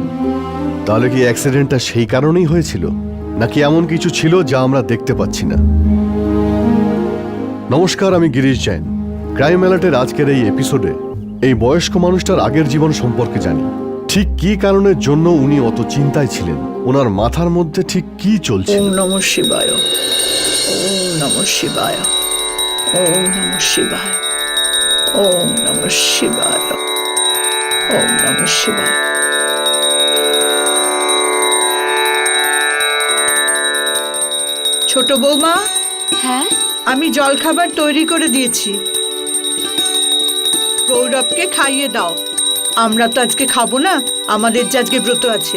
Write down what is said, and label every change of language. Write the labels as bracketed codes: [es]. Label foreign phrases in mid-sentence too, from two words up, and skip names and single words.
[bn] তাহলে কি অ্যাক্সিডেন্টটা সেই কারণেই হয়েছিল, নাকি এমন কিছু ছিল যা আমরা দেখতে পাচ্ছি না? নমস্কার, আমি গিরিশ জৈন। ক্রাইম অ্যালার্টের আজকের এই এপিসোডে এই বয়স্ক মানুষটার আগের জীবন সম্পর্কে জানি। ঠিক কি কারণের জন্য উনি অত চিন্তায় ছিলেন, ওনার মাথার মধ্যে ঠিক কি চলছে। [sa] ওম নমঃ শিবায়, ওম নমঃ শিবায়, ওম নমঃ শিবায়, ওম নমঃ শিবায়, ওম নমঃ শিবায়। [bn] ছোট বৌমা, হ্যাঁ, আমি জলখাবার তৈরি করে দিয়েছি, গৌরবকে খাইয়ে দাও। আমরা তো আজকে খাবো না, আমাদের যে আজকে ব্রত আছে।